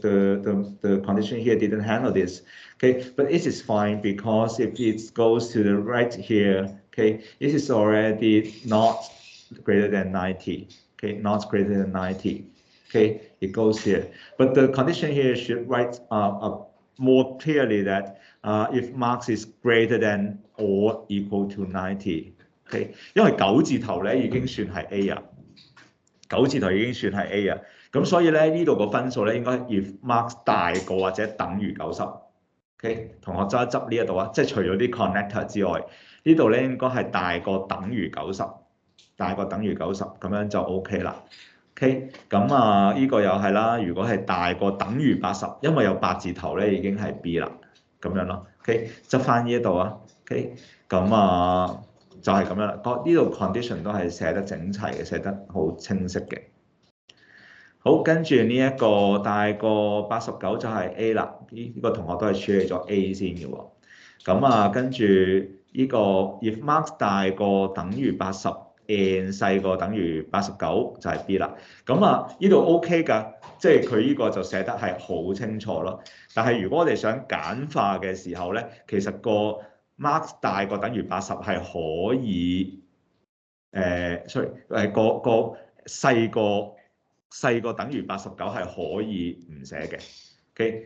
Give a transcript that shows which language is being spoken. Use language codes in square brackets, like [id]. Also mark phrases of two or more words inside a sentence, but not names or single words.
[en] The condition here didn't handle this, okay, but it is fine because if it goes to the right here, okay, it is already not greater than 90, okay, not greater than 90. Okay, it goes here. But the condition here should write more clearly that if marks is greater than or equal to 90. [yue] Okay， 因為九字頭咧已經算係 A 啊，九字頭已經算係 A 啊。咁所以咧呢度個分數咧應該 [en] if marks [yue] 大過或者等於90。OK， 同學執一執呢一度啊，即係除咗啲 connector 之外，呢度咧應該係大過等於90，大過等於90，咁樣就 OK 啦。OK， 咁呢個又係啦。如果係大過等於80，因為有8字頭咧，已經係 B 啦，咁樣咯。OK， 執翻呢一度啊。OK， 咁就係咁樣啦。呢度 condition 都係寫得整齊嘅，寫得好清晰嘅。好，跟住呢一個大過89就係 A 啦。呢個同學都係處理咗 A 先嘅喎。咁跟住呢個 [en] if marks [yue] 大過等於80。and 細過等於89就係 B 啦，咁呢度 OK 㗎，即係佢呢個就寫得係好清楚咯。但係如果我哋想簡化嘅時候咧，其實個 marks 大過等於80係可以sorry 個細過等於89係可以唔寫嘅 ，OK。